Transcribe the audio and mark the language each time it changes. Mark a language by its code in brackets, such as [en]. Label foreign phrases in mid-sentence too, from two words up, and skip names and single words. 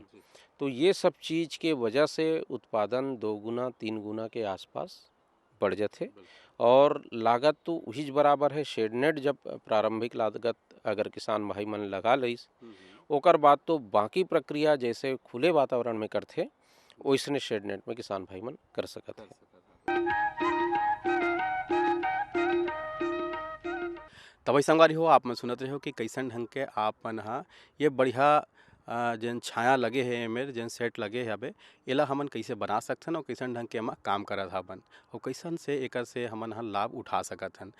[hne] तो ये सब चीज़ के वजह से उत्पादन 2 गुना 3 गुना के आसपास बढ़ जाते और लागत तो वही बराबर है। शेडनेट जब प्रारंभिक लागत अगर किसान भाई मन लगा लईस ओकर बाद तो बाकी प्रक्रिया जैसे खुले वातावरण में करते वैसने शेडनेट में किसान भाई मन कर सकते हैं। तब संगवारी हो आप मन सुनत रहे हो कि कैसन ढंग के आप मन ये बढ़िया जन छाया लगे है एमेर जन सेट लगे है अबे एला हमन कइसे बना सकथन और कइसन ढंग के एमा काम करत हबन और कइसन से एकर से हमन ह लाभ उठा सकत हन।